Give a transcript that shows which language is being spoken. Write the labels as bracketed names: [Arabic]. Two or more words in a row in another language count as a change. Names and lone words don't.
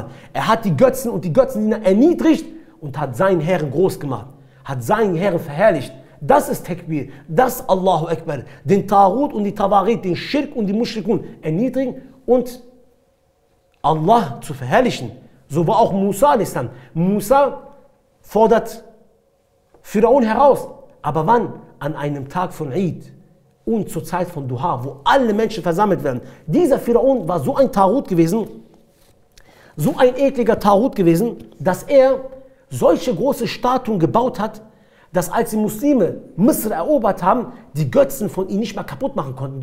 [German] Er hat die Götzen und die Götzendiener erniedrigt und hat seinen Herrn groß gemacht. Hat seinen Herrn verherrlicht. Das ist Takbir. Das ist [Arabic] الله أكبر. [German] Den Tarut und die Tawarit, den Schirk und die Mushrikun erniedrigen und Allah zu verherrlichen. So war auch Musa a.s. Musa fordert Pharaon heraus. Aber wann? An einem Tag von Eid und zur Zeit von Duha, wo alle Menschen versammelt werden. Dieser Pharaon war so ein Tarut gewesen, so ein ekliger Tarut gewesen, dass er solche große Statuen gebaut hat, dass als die Muslime Misr erobert haben, die Götzen von ihnen nicht mal kaputt machen konnten.